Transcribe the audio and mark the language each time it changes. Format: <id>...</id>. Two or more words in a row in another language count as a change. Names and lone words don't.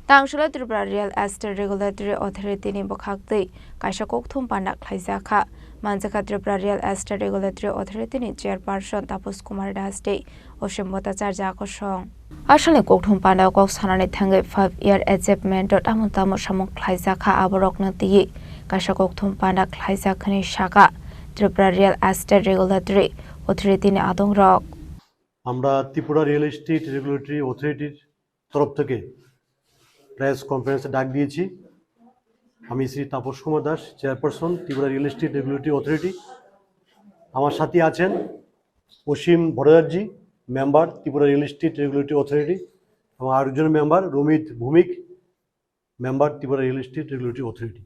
<trp>Tangshula Tripura Real Estate Regulatory Authority ni Bokhakti, Kaisha Kokthum Pandak Laizaka, Manjaka Tripura Real Estate Regulatory Authority ni Chairperson Tapus Kumar Dasti, Oshimota Charjako Shong. Ashali Kokthum Panda Kok Sanani Tangi</trp> <en>5-year achievement</en> <trp>Amutamo Shamok Laizaka Aborok Nati, Kaisha Kokthum Pandak Laizakani Shaka, Tripura Real Estate Regulatory Authority ni Adong Rock.</trp> <bn>আমরা ত্রিপুরা রিয়েল এস্টেট রেগুলেটরি অথরিটির তরফ থেকে</bn> <en>press conference</en> <bn>ডাক দিয়েছি। আমি শ্রী তাপস কুমার দাস, চেয়ারপারসন ত্রিপুরা রিয়েল এস্টেট রেগুলেটরি অথরিটি। আমার সাথে আছেন অসীম ভট্টাচার্য, মেম্বার ত্রিপুরা রিয়েল এস্টেট রেগুলেটরি অথরিটি, এবং আরেকজন মেম্বার রমিত ভৌমিক, মেম্বার ত্রিপুরা রিয়েল এস্টেট রেগুলেটরি অথরিটি।</bn>